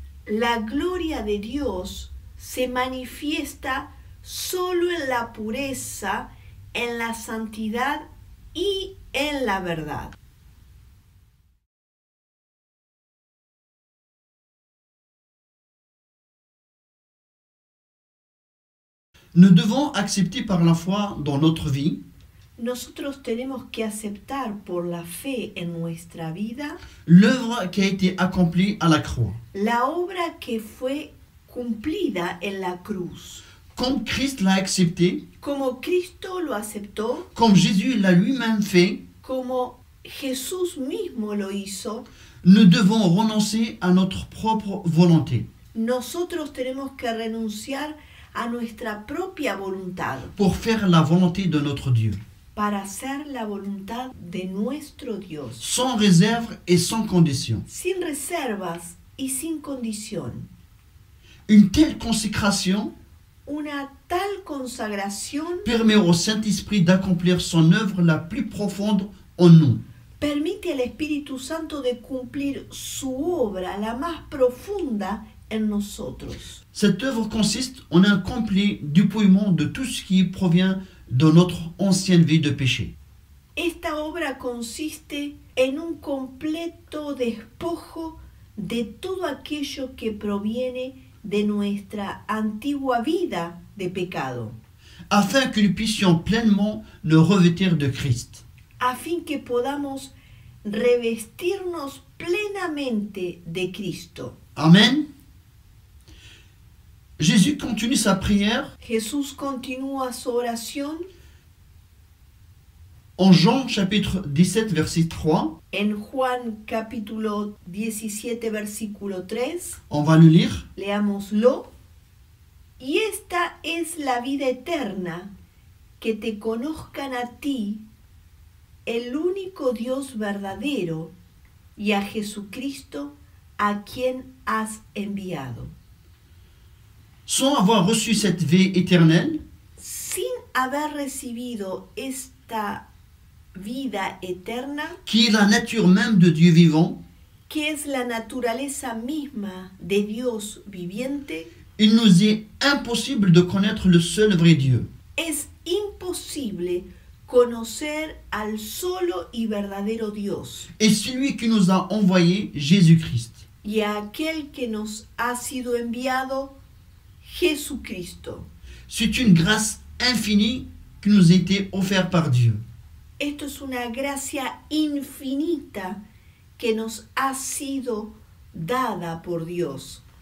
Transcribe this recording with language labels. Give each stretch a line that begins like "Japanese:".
Spanish: La gloria de Dios se manifiesta solo en la pureza, en la santidad y en la verdad.
French: Nous devons accepter par la foi dans notre vie
Spanish: nosotros tenemos que aceptar por la fe en nuestra vida
French: l'œuvre qui a été accomplie à la croix.
Spanish: la obra que fue cumplida en la cruz.
French: Comme Christ l'a accepté,
Spanish: Como Cristo lo aceptó,
French: comme Jésus l'a lui-même fait,
Spanish: como Jesús mismo lo hizo,
French: nous devons renoncer à notre propre volonté
Spanish: nosotros tenemos que renunciar a nuestra propia voluntad
French: pour faire la volonté de notre Dieu,
Spanish: para hacer la voluntad de nuestro Dios,
French: sans réserve et sans condition.
Spanish: sin reservas y sin condición.
French: Une telle consécration
Spanish: Una tal consagración
French: permet au Saint-Esprit d'accomplir son œuvre la plus profonde en nous.
Spanish: permite al Espíritu Santo de cumplir su obra, la más profunda, en nosotros.
French: Cette œuvre consiste en un complet dépouillement de tout ce qui provient de notre ancienne vie de péché.
Spanish: Esta obra consiste en un completo despojo de todo aquello que proviene de nuestra antigua vida de pecado,
French: Afin que nous puissions pleinement nous revêtir de Christ.
Spanish: a fin que podamos revestirnos plenamente de Cristo.
French: Amen. Jésus continue sa prière
Spanish: Jesús continúa su oración
French: en Jean chapitre 17 verset 3.
Spanish: en Juan capítulo 17 versículo 3.
French: On va le lire.
Spanish: Leámoslo. Y esta es la vida eterna, que te conozcan a ti, el único Dios verdadero, y a Jesucristo, a quien has enviado.
French: Sans avoir reçu cette vie éternelle,
Spanish: Sin haber recibido esta vida eterna,
French: qui est la nature même de Dieu vivant,
Spanish: que es la naturaleza misma de Dios viviente,
French: il nous est impossible de connaître le seul vrai Dieu.
Spanish: es imposible conocer al solo y verdadero Dios
French: Et celui qui nous a envoyé, Jésus-Christ.
Spanish: y a aquel que nos ha sido enviado, Jesucristo.
French: C'est une grâce infinie qui nous a été offerte par Dieu.
Spanish: Esto es una gracia infinita que nos ha sido dada por Dios.